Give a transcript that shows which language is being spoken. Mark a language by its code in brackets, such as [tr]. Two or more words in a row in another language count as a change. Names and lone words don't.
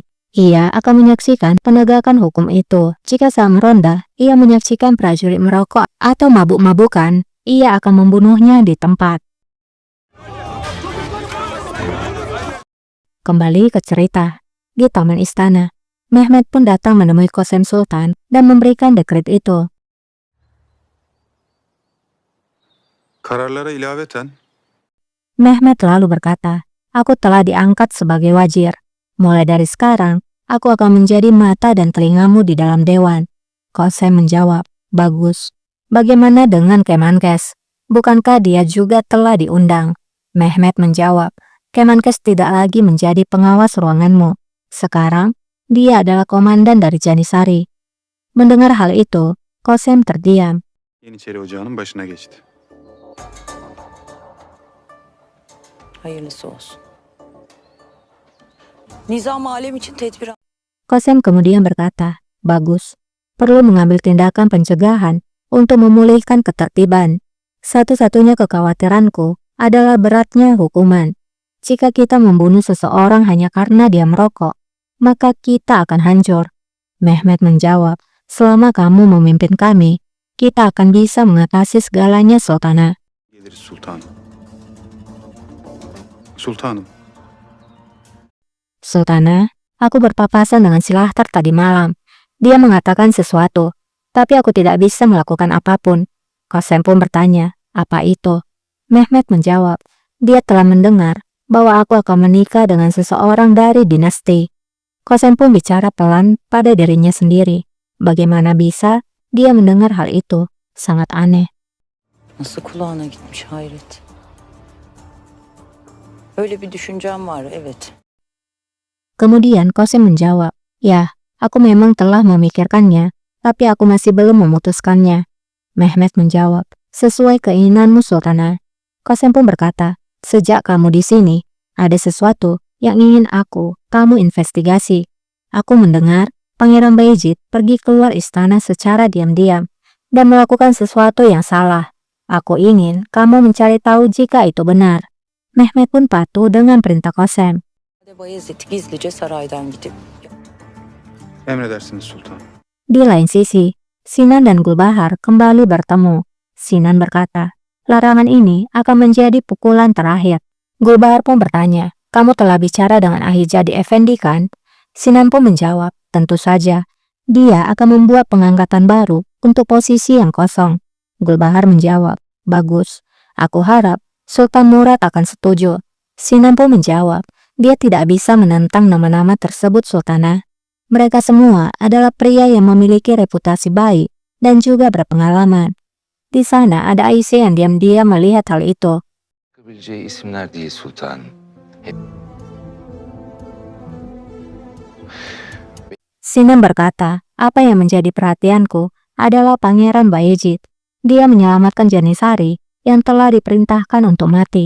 [id] Ia akan menyaksikan penegakan hukum itu. Jika saat meronda, ia menyaksikan prajurit merokok atau mabuk-mabukan, ia akan membunuhnya di tempat. Kembali ke cerita. Di taman istana, Mehmet pun datang menemui Qasem Sultan dan memberikan dekret itu. [tr] Kararlara ilaveten [id] Mehmet lalu berkata, "Aku telah diangkat sebagai wazir. Mulai dari sekarang, aku akan menjadi mata dan telingamu di dalam dewan." Qasem menjawab, "Bagus. Bagaimana dengan Kemenkes? Bukankah dia juga telah diundang?" Mehmet menjawab, "Kemenkes tidak lagi menjadi pengawas ruanganmu. Sekarang, dia adalah komandan dari Janissary." Mendengar hal itu, Qasem terdiam. [tr] Yeniçeri Ocağı'nın başına geçti. Hayırlısı olsun. Nizam-ı alem için tedbir [id] Qasem kemudian berkata, "Bagus. Perlu mengambil tindakan pencegahan untuk memulihkan ketertiban. Satu-satunya kekhawatiranku adalah beratnya hukuman. Jika kita membunuh seseorang hanya karena dia merokok, maka kita akan hancur." Mehmet menjawab, "Selama kamu memimpin kami, kita akan bisa mengatasi segalanya, Sultana." [tr] Geliriz sultanım. Sultanım, [id] "Sultana, aku berpapasan dengan Silahtar tadi malam. Dia mengatakan sesuatu, tapi aku tidak bisa melakukan apapun." Qasem pun bertanya, "Apa itu?" Mehmet menjawab, "Dia telah mendengar bahwa aku akan menikah dengan seseorang dari dinasti." Qasem pun bicara pelan pada dirinya sendiri. Bagaimana bisa dia mendengar hal itu? Sangat aneh. [tr] nasıl kulağına gitmiş hayret. Öyle bir düşüncem var, evet. [id] Kemudian Qasem menjawab, "Ya, aku memang telah memikirkannya, tapi aku masih belum memutuskannya." Mehmet menjawab, "Sesuai keinginanmu, Sultana." Qasem pun berkata, "Sejak kamu di sini, ada sesuatu yang ingin kamu investigasi. Aku mendengar Pangeran Bayezid pergi keluar istana secara diam-diam dan melakukan sesuatu yang salah. Aku ingin kamu mencari tahu jika itu benar." Mehmet pun patuh dengan perintah Qasem. [tr] Bayezid gizlice saraydan gidip emredersiniz sultanım. [id] Di lain sisi, Sinan dan Gulbahar kembali bertemu. Sinan berkata, "Larangan ini akan menjadi pukulan terakhir." Gulbahar pun bertanya, "Kamu telah bicara dengan Ahijadi Effendi kan?" Sinan pun menjawab, Tentu saja, dia akan membuat pengangkatan baru untuk posisi yang kosong. Gulbahar menjawab, bagus. Aku harap Sultan Murad akan setuju. Sinan pun menjawab, dia tidak bisa menentang nama-nama tersebut, Sultanah. Mereka semua adalah pria yang memiliki reputasi baik dan juga berpengalaman. Di sana ada Aisyah yang diam-diam melihat hal itu. [tr] Çıkabileceği isimler değil sultan. [id] Sinan berkata, apa yang menjadi perhatianku adalah Pangeran Bayezid. Dia menyelamatkan Janisari yang telah diperintahkan untuk mati.